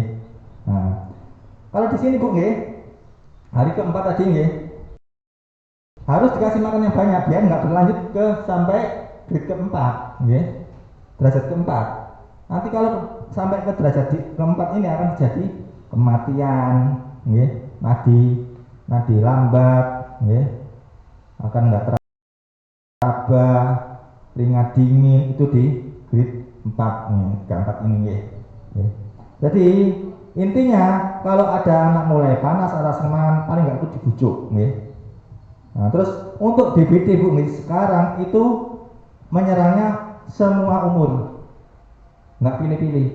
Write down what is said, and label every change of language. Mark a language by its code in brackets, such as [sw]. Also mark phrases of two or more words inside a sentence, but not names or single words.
[id] Nah, kalau di sini Bu nggih, hari keempat tadi nggih, harus dikasih makan yang banyak biar nggak berlanjut sampai grade keempat, nggih. Derajat keempat. Nanti kalau sampai ke derajat keempat ini akan terjadi kematian, nggih, nadi lambat, nggih, akan nggak terabah, keringat dingin itu di grade 4 nih, G4 ini ya. Jadi intinya kalau ada anak mulai panas atau semangat paling nggak itu dibujuk ya. Nah, terus untuk DBD Bu nih, sekarang itu menyerangnya semua umur, nggak pilih-pilih.